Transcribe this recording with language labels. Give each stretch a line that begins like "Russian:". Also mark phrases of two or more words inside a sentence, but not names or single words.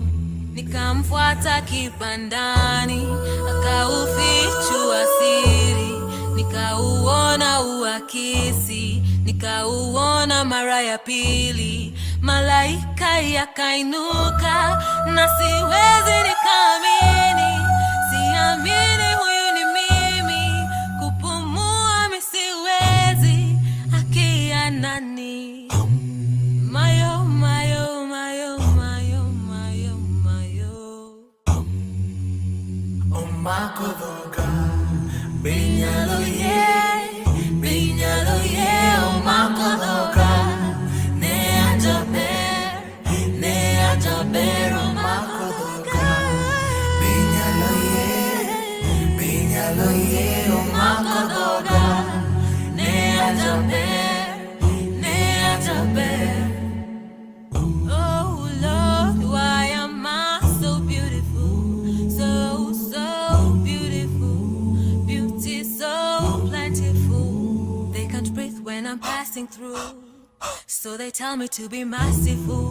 Swahili: Nikamfuata kibandani, akaufichua siri, nikauona uakisi, nikauona mara ya pili. Malaika yakainuka na siwezi nikaamini, siamini huyu ni mimi, kupumua misiwezi, akia nani.
Luo (Kenya and Tanzania): Mayo, mayo, mayo, mayo, mayo, mayo. Omakodoga, binyalo ye, omakodoga. Ne ajaber, omakodoga. Binyalo ye, omakodoga. Ne ajaber.
English: Oh Lord, why am I so beautiful? So beautiful. Beauty so plentiful. They can't breathe when I'm passing through, so they tell me to be merciful.